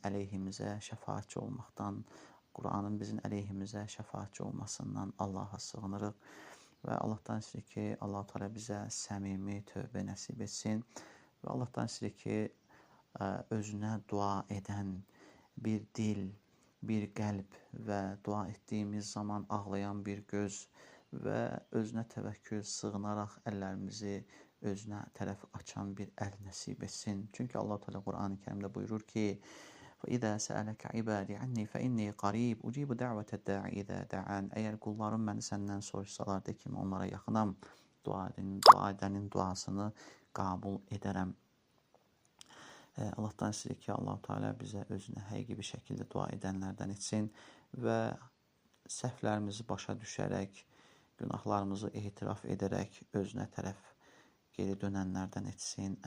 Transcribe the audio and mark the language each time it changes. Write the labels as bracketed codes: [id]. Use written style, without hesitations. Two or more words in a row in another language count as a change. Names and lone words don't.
[az] əleyhimizə şəfaatçi olmaqdan, Qur'anın bizim əleyhimizə şəfaatçi olmasından Allaha sığınırıq və Allahdan istəyirik ki, Allah Teala bizə səmimi tövbə nəsib etsin və Allahdan istəyirik ki, özünə dua edən bir dil, bir qəlb və dua etdiyimiz zaman ağlayan bir göz və özünə təvəkkül sığınaraq əllərimizi özünə tərəf açan bir əl nəsib etsin. Çünki Allah Teala Qur'an-ı Kərimdə buyurur ki, [ar] فَإِذَا سَأَلَكَ عِبَادِ عَنِّي فَإِنِّي قَرِيبٌ أُجِيبُ دَعْوَةَ الدَّاعِ إِذَا دَعَانِ. [az] Əgər qullarım məni səndən soruşsalar, de ki, onlara yaxınam, dua edənin duasını qəbul edərəm. Allahdan istəyirik ki, Allah Teala bizə özünə həqiqi bir şəkildə dua edənlərdən etsin və səhvlərimizi başa düşərək, günahlarımızı etiraf edərək özünə tərəf geri dönənlərdən etsin.